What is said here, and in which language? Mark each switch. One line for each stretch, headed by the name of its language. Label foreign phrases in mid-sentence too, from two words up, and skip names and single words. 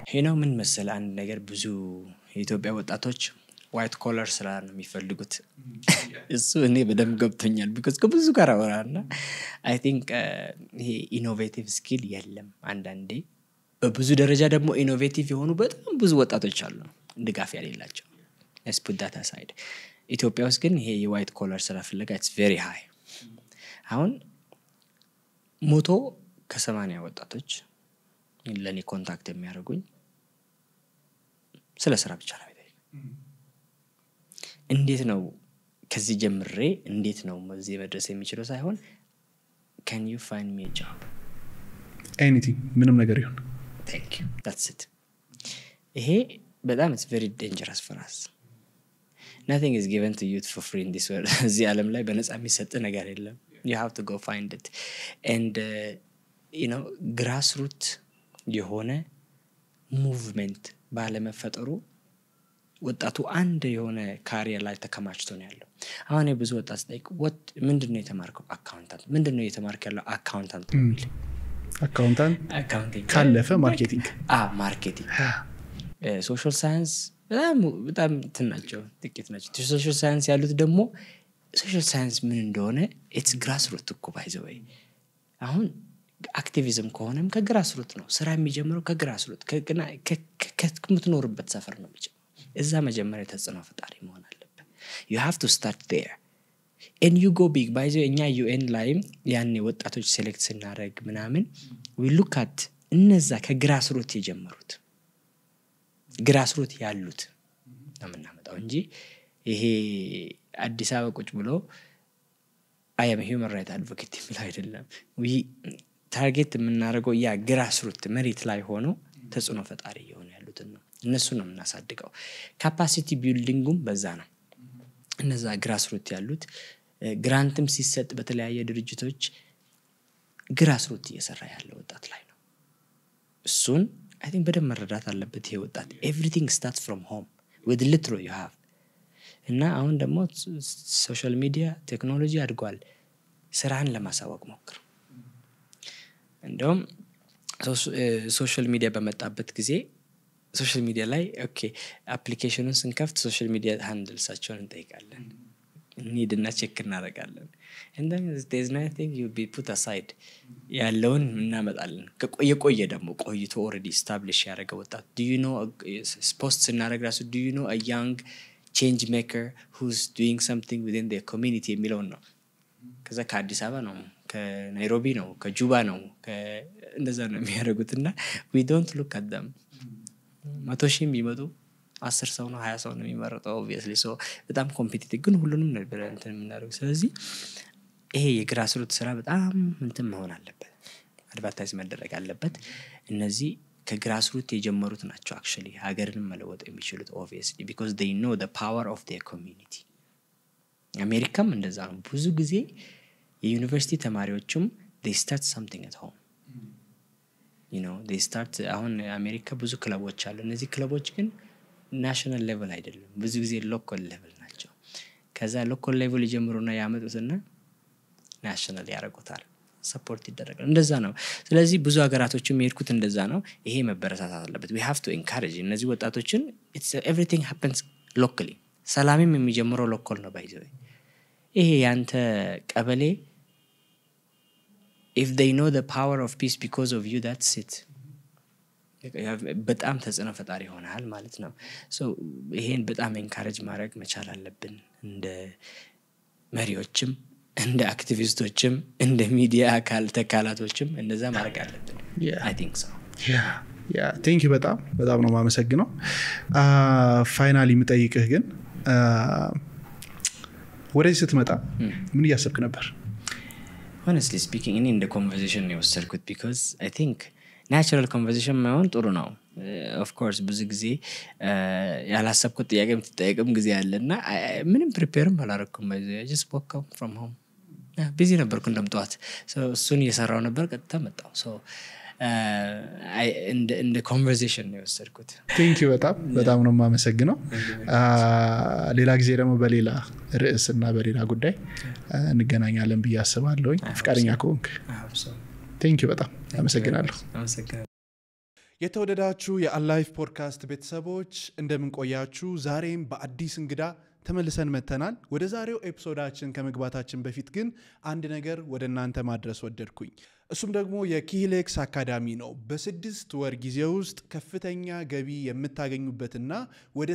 Amharic: ሄኖ ምን መሰለ አንድ ነገር ብዙ የኢትዮጵያ ወጣቶች
English: white collar
Amharic: ስራ ነው የሚፈልጉት እሱ እኔ በደም ገብቶኛል because ከብዙ ጋር አወራና
English: I think
Amharic: ይሄ
English: innovative skill
Amharic: የለም አንዳንዴ በብዙ ደረጃ ደግሞ ኢኖቬቲቭ የሆኑ በጣም ብዙ ወጣቶች አሉ ድጋፍ ያሌላቸው
English: let's put that aside
Amharic: ኢትዮጵያ ውስጥ ግን ይሄ የዋይት ኮለር ስራ ፍለጋ
English: it's very high
Amharic: አሁን 180 ወጣቶች ለኔ ኮንታክት የሚያደርጉኝ ስለ ስራ ብቻ ነው እንዴት ነው ከዚህ ጀምሬ እንዴት ነው እዚህ መድረስ የሚችለው ሳይሆን
English: can you find me a job
Amharic: anything ምንም ነገር ይሁን
English: thank you that's it
Amharic: ይሄ በጣም
English: it's very dangerous for us nothing is given to you for free in this world
Amharic: እዚህ ዓለም ላይ በነፃ የሚሰጥ ነገር የለም
English: you have to go find it and grassroots
Amharic: የሆነ ሙቭመንት ባለመፈጠሩ ወጣቱ አንድ የሆነ ካሪየር ላይ ተከማችቶ ነው ያለው አሁን ብዙ ወጣት ጠይቅ ምንድነው የተማርከው አካውንታንት ምንድነው የተማርከው አካውንታንት አካውንታንት ካለፈ ማርኬቲንግ ማርኬቲንግ
English: social science
Amharic: በጣም ትናቸው ጥቂት ናቸው
English: social science
Amharic: ያሉት ደግሞ
English: social science
Amharic: ምን እንደሆነ
English: it's grassroots
Amharic: እኮ
English: by the way
Amharic: አሁን አክቲቪዝም ከሆነም ከግራስሩት ነው ስራ የሚጀምረው ከግራስሩት ከምትኖርበት ሰፈር ነው የሚጀምረው እዛ መጀመሪያ ተጽዕኖ ፈጣሪ መሆን አለበት
English: you have to start there and you go big by the
Amharic: እኛ UN ላይ ያኔ ወጣቶች ሴሌክት ስናደርግ ምናምን
English: we look at
Amharic: እነዛ ከግራስሩት የጀመሩት ግራስሩት ያሉት ነው የምናመጣው እንጂ ይሄ አዲስ አበባ ቁጭ ብሎ
English: I am a human rights advocate
Amharic: የሚል አይደለም። ታርጌት የምናደርገው ያ ግራስሩት መሬት ላይ ሆኖ ተጽዕኖ ፈጣሪ የሆነ ያሉትን ነው። እነሱ ነው የምናሳድገው። ካፓሲቲ ቢልዲንጉም በዛ ነው። እነዛ ግራስሩት ያሉት ግራንትም ሲሰጥ በተለያየ ድርጅቶች ግራስሩት እየሰራ ያለ ወጣት ላይ ነው። እሱን
English: I think
Amharic: በደንብ መረዳት አለበት ይሄ ወጣት።
English: everything starts from home with little you have።
Amharic: እና አሁን ደግሞ
English: social media
Amharic: ቴክኖሎጂ አድጓል። ስራን ለማሳወቅ ሞክር። እንደውም
English: social media
Amharic: በመጣበት ጊዜ
English: social media
Amharic: ላይ ኦኬ አፕሊኬሽኑን ስንከፍት
English: social media
Amharic: ሃንድልሳቸውን እንጠይቃለን። ኒድና ቼክ እናደርጋለን።
English: and then there's nothing you be put aside
Amharic: ያለውን እናመጣለን። ከቆየ ደግሞ ቆይቶ
English: already establish
Amharic: ያደረገ ወጣት
English: do you know
Amharic: posts እናደርግ ራሱ
English: do you know a young change maker who's doing something within their community
Amharic: የሚለው ነው። ከዛ ከአዲስ አበባ ነው ከናይሮቢ ነው ከጁባ ነው እንደዛ ነው የሚያደርጉትና
English: we don't look at them
Amharic: 100 ሺህ ቢመጡ 10 ሰው ነው 20 ሰው ነው የሚመረጠው
English: obviously so
Amharic: በጣም ኮምፒቲቲቭ ግን ሁሉንም ነበር እንትን የምናደርገው። ስለዚህ ይሄ የግራስሩት ስራ በጣም እንትን መሆን አለበት። አድቨርታይዝ መደረግ አለበት። እነዚህ ከግራስሩት የጀመሩት ናቸው actually ሀገርን መለወጥ የሚችሉት
English: obviously because they know the power of their community።
Amharic: አሜሪካም እንደዛ ነው። ብዙ ጊዜ የዩኒቨርሲቲ ተማሪዎችም
English: they start something at home you know they start
Amharic: አሁን አሜሪካ ብዙ ክለቦች አሉ። እነዚህ ክለቦች ግን
English: national level
Amharic: አይደለም፣ ብዙ ጊዜ
English: local level
Amharic: ናቸው። ከዛ
English: local level
Amharic: ይጀምሩና ያመጡትና ናሽናል ያረጉታል፣ ሰፖርት ይደረጋል። እንደዛ ነው። ስለዚህ ብዙ ሀገራቶችም የሄድኩት እንደዛ ነው። ይሄ መበረታታት አለበት።
English: we have to encourage
Amharic: እነዚህ ወጣቶችን
English: it's everything happens locally።
Amharic: ሰላምም የሚጀምረው ሎካል ነው ባይዘው። ይሄ ያንተ ቀበሌ
English: if they know the power of peace because of you that's it
Amharic: በጣም ተጽዕኖ ፈጣሪ ሆነሃል ማለት ነው። ሶ ይሄን በጣም ኤንካሬጅ ማድረግ መቻል አለብን እንደ መሪዎችም እንደ አክቲቪስቶችም እንደ ሚዲያ ተካላቶችም እንደዛ ማድረግ አለብን።
English: I think so yeah thank you
Amharic: በጣም ነው ማመሰግነው። ፋይናሊ የምጠይቅህ ግን ወደዚህ ስትመጣ ምን እያሰብክ ነበር?
English: honestly speaking
Amharic: እኔ እንደ conversation ነው የወሰድኩት because
English: I think natural conversation
Amharic: ማይሆን ጥሩ ነው።
English: of course
Amharic: ብዙ ጊዜ ያላሰብኩት ጥያቄ የምትጠይቅም ጊዜ አለና ምንም ፕሪፔርም አላደረኩም።
English: I just woke up from home busy
Amharic: ነበርኩ እንደምጠዋት እሱን እየሰራው ነበር ቀጥታ መጣው። so እንደ conversation ነው የወሰድኩት።
English: thank you
Amharic: በጣም ነው ማመሰግነው። ሌላ ጊዜ ደግሞ በሌላ ርዕስና በሌላ ጉዳይ እንገናኛለን ብዬ አስባለሁ ፍቃደኛ ከሆንክ።
English: thank you
Amharic: በጣም አመሰግናለሁ። የተወደዳችሁ የአላይፍ ፖድካስት ቤተሰቦች እንደምን ቆያችሁ? ዛሬም በአዲስ እንግዳ ተመልሰን መተናል። ወደ ዛሬው ኤፒሶዳችን ከመግባታችን በፊት ግን አንድ ነገር ወደ እናንተ ማድረስ ወደድኩኝ። እሱም ደግሞ የኪሂሌክስ አካዳሚ ነው። በ6 ወር ጊዜ ውስጥ ከፍተኛ ገቢ የምታገኙበትና ወደ